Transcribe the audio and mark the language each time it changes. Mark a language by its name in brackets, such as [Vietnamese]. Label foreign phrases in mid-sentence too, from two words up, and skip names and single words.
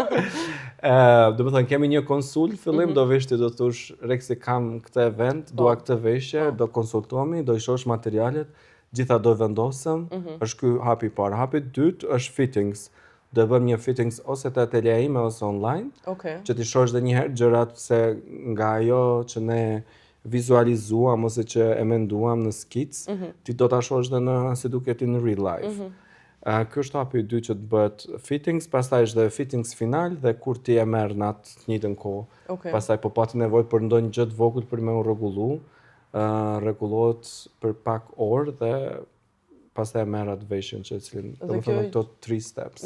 [Albanian] Do të thënë, kemi një konsul, fillim do vishti do thosh, Reksi kam këtë event, dua këtë veshje, do konsultohemi, do i shosh materialet, gjitha do vendosëm, është ky hapi i parë. Hapi i dytë është fittings. Do bëjmë një fittings ose te ateljeja ime ose online, që ti shosh edhe një herë gjërat se nga ajo që ne vizualizuam ose që e menduam në skic, ti do ta shohësh edhe në si duket [English] in real life. [Albanian] Ky është hapi i dytë që të bëhet fittings, pastaj është dhe fittings final dhe kur ti e merr në atë të njëjtën kohë. Pastaj po pati nevojë për ndonjë gjë të vogël për me u rregullu, rregullohet për pak orë dhe pastaj e merr atë veshjen që cilin, domethënë këto 3 steps.